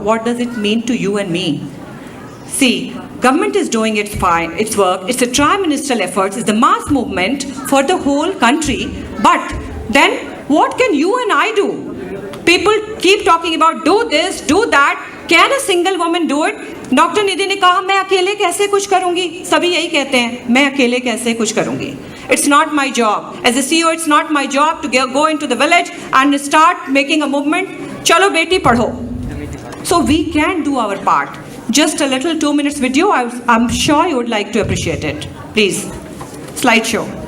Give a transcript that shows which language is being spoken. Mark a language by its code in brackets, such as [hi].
[en] What does it mean to you and me? See, government is doing its work. It's a tri-ministerial effort. It's the mass movement for the whole country. But then what can you and I do? People keep talking about do this, do that. Can a single woman do it? [hi] Doctor निधि ने कहा मैं अकेले कैसे कुछ करूंगी, सभी यही कहते हैं मैं अकेले कैसे कुछ करूंगी. [en] It's not my job. As a CEO, it's not my job to go into the village and start making a movement. [hi] चलो बेटी पढ़ो. [en] So we can do our part. Just a little 2 minutes video. I'm sure you would like to appreciate it. Please, slideshow.